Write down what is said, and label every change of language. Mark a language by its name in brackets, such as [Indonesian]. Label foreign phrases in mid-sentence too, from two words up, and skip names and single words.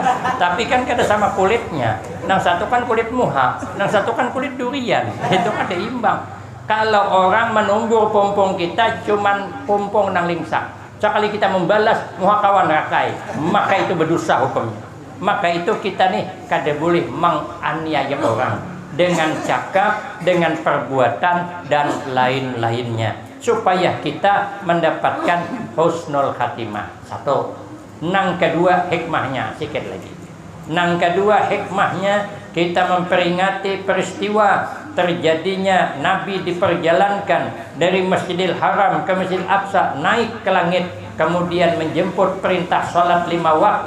[Banjar] Tapi kan kada sama kulitnya. Nang satu kan kulit muha, nang satu kan kulit durian. [Indonesian] Itu ada imbang. [Banjar] Kalau orang menumbur pompong kita cuman pompong nang lingsak. Sekali kita membalas muha kawan rakai, maka itu berdosa hukumnya. [Indonesian] Maka itu kita nih kada boleh menganiaya orang dengan cakap, dengan perbuatan dan lain-lainnya, supaya kita mendapatkan [Arabic] حسن الخاتمة. [Indonesian] Satu. Nang kedua hikmahnya sikit lagi. Nang kedua hikmahnya kita memperingati peristiwa terjadinya Nabi diperjalankan dari Masjidil Haram ke Masjidil Aqsa, naik ke langit, kemudian menjemput perintah salat 5 waktu.